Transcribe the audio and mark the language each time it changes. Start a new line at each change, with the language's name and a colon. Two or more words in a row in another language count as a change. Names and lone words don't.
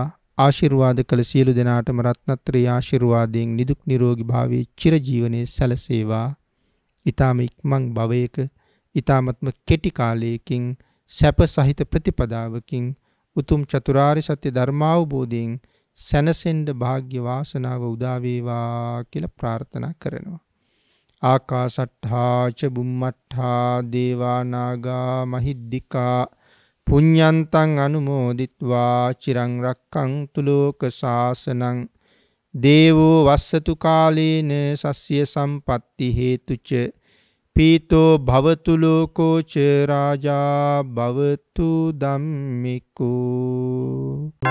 Sinhala: ආශිර්වාද කළ සියලු දෙනාටම රත්නත්‍රි ආශිර්වාදයෙන් නිදුක් නිරෝගී භාවයේ චිරජීවනයේ සැලසේවා. ඊ타ම ඉක්මන් භවයක ඊ타මත්ම කෙටි කාලයකින් සැප සහිත ප්‍රතිපදාවකින් උතුම් චතුරාර්ය සත්‍ය ධර්මාවබෝධයෙන් සැනසෙන්න වාග්ය වාසනාව උදා වේවා කියලා ප්‍රාර්ථනා කරනවා.
Pali: ආකාසට්ඨා ච බුම්මට්ඨා දේවා නාග මහිද්దికා පුඤ්ඤන්තං අනුමෝදිත්වා චිරං රක්ඛන්තු ලෝක සාසනං දේවෝ වස්සතු කාලේන සස්ය සම්පatti හේතුච පීතෝ භවතු ලෝකෝ ච රාජා භවතු ධම්මිකෝ